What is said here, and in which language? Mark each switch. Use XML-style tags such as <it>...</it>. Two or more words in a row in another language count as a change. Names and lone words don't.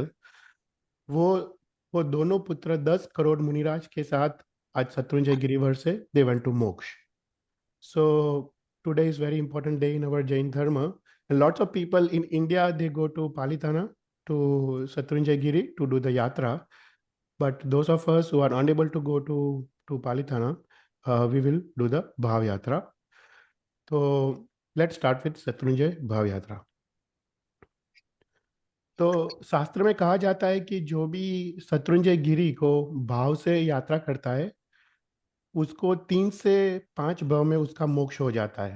<hi>वो वो दोनों पुत्र 10 करोड़ मुनिराज के साथ आज शत्रुंजय गिरिवर से</hi> <en>they went to</en> <hi>मोक्ष.</hi> <en>So today is very important day in our</en> <hi>जैन धर्म.</hi> <en>Lots of people in India they go to Palitana to Shatrunjaya Giri to do the yatra. But those of us who are unable to go to Palitana, we will do the Bhav Yatra.</en> <hi>तो</hi> <en>let's start with</en> <hi>शत्रुंजय भाव यात्रा. तो शास्त्र में कहा जाता है कि जो भी शत्रुंजय गिरी को भाव से यात्रा करता है उसको 3 से 5 भाव में उसका मोक्ष हो जाता है.</hi>